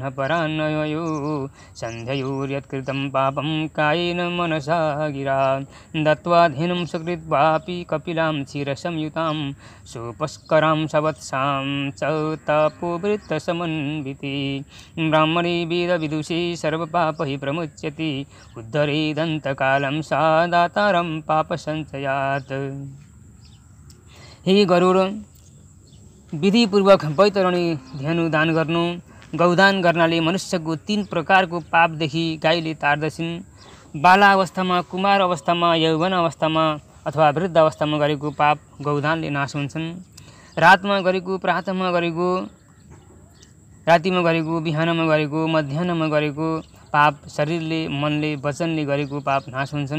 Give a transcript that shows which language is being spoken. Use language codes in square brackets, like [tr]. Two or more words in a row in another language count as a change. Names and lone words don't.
[sa] सन्ध्ययोर्यत्कृतं पापं कायेन मनसा गिरा दत्त्वा धेनुं सकृत्वापि कपिलां क्षीरसंयुतां सुपस्करां सवत्सां च तपोवृत्तसमन्विते ब्राह्मणी वेदविदुषी सर्वपापैः प्रमुच्यते उद्धरेदन्तकालं सा दातारं पापसञ्चयात्। [ne] हे गरुड, विधिपूर्वक बैतरणी धेनु दान गर्नु, गौदान गर्नाले मनुष्यको 3 प्रकारको पापदेखि गाईले टार्दछिन्। बालावस्थामा, कुमार अवस्थामा, यौवन अवस्थामा अथवा वृद्ध अवस्थामा गरेको पाप गौदानले नाश हुन्छन्। रातमा गरेको, प्रातःमा गरेको, रातिमा गरेको, बिहानमा गरेको, मध्याह्नमा गरेको पाप, शरीरले, मनले, वचनले गरेको पाप नाश हुन्छन्।